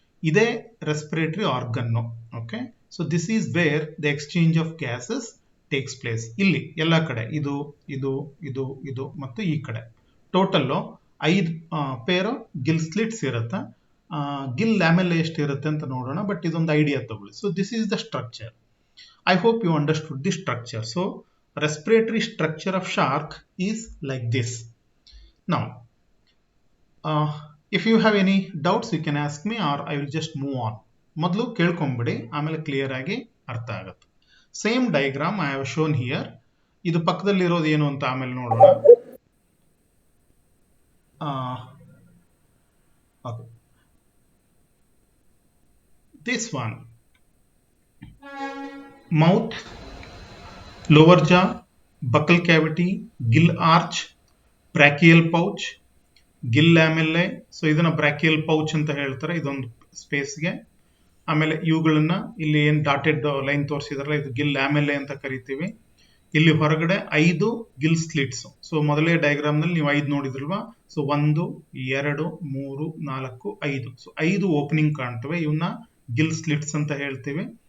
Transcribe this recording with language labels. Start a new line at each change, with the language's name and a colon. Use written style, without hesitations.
Kannada: ಇದೇ respiratory organ.
English: Okay, so this is where the exchange of gases takes place.
Kannada: ಇಲ್ಲಿ ಎಲ್ಲ ಕಡೆ ಇದು ಇದು ಇದು ಇದು ಮತ್ತು ಈ ಕಡೆ ಟೋಟಲ್ 5 ಪೇರ್ ಗಿಲ್ ಸ್ಲಿಟ್ಸ್ ಇರುತ್ತೆ. ಗಿಲ್ ಲ್ಯಾಮೆಲ್ಲೆ ಎಷ್ಟು ಇರುತ್ತೆ ಅಂತ ನೋಡೋಣ, ಬಟ್ ಇದೊಂದು ಐಡಿಯಾ ತಗೊಳ್ಳಿ.
English: So this is the structure. I hope you understood the structure. So respiratory structure of shark is like this. Now if you have any doubts you can ask me, or I will just move on.
Kannada: ಮೊದಲು ಕೇಳ್ಕೊಂಬಿಡಿ, ಆಮೇಲೆ clear ಆಗಿ ಅರ್ಥ ಆಗುತ್ತೆ. Same diagram
English: I have shown here.
Kannada: ಇದು ಪಕ್ಕದಲ್ಲಿರೋದು ಏನು ಅಂತ ಆಮೇಲೆ ನೋಡೋಣ.
English: Okay. This one, mouth, lower jaw, buccal cavity, gill arch, brachial pouch, gill lamellae.
Kannada: So ಇದನ್ನ ಬ್ರಾಕಿಯಲ್ ಪೌಚ್ ಅಂತ ಹೇಳ್ತಾರೆ, ಇದೊಂದು ಸ್ಪೇಸ್ಗೆ. ಆಮೇಲೆ ಇವುಗಳನ್ನ ಇಲ್ಲಿ ಏನ್ ಡಾಟೆಡ್ ಲೈನ್ ತೋರಿಸಿದಾರಲ್ಲ ಇದು ಗಿಲ್ ಲ್ಯಾಮೆಲ್ಲೆ ಅಂತ ಕರಿತೀವಿ. ಇಲ್ಲಿ ಹೊರಗಡೆ 5 ಗಿಲ್ ಸ್ಲಿಟ್ಸ್. ಸೊ ಮೊದಲೇ ಡಯಾಗ್ರಾಮ್ ನಲ್ಲಿ ನೀವು 5 ನೋಡಿದ್ರಲ್ವಾ. ಸೊ 1 2 3 4 5. ಸೊ 5 ಓಪನಿಂಗ್ ಕಾಣ್ತವೆ, ಇವನ್ನ ಗಿಲ್ ಸ್ಲಿಟ್ಸ್ ಅಂತ ಹೇಳ್ತೀವಿ.